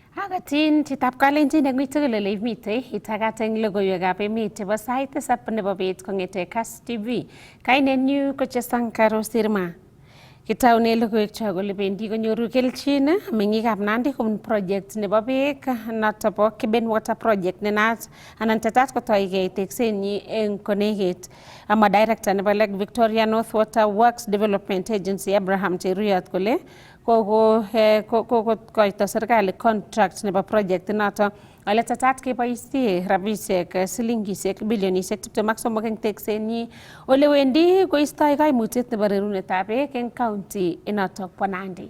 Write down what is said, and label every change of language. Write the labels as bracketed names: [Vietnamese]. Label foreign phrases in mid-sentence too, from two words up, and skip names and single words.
[Kalenjin] Magatin chitap kalenjin eng mitugul mitei itagat eng logoiwekab emet chebo sait tisab nebo bet kongete Kass TV. Kainenyu ko Chesankaro Sirma. Kitaune logoiwek cho kole bendi konyoru kelchin meng'ikab Nandi kobun project nebo beek noto bo Keben Water Project nenaat anan tetat kotoigei teksenyi eng konekit. Ama director nebo Lake Victoria North Water Works Development Agency Abraham Cheruyot kole kokoito serikali contract nebo project noto ale tetat keboisie rabisiek silingisiek bilionisiek 23 eng teksenyi ole wendi koistoi kaimutiet nebo rerunetab beek eng county inoto bo Nandi.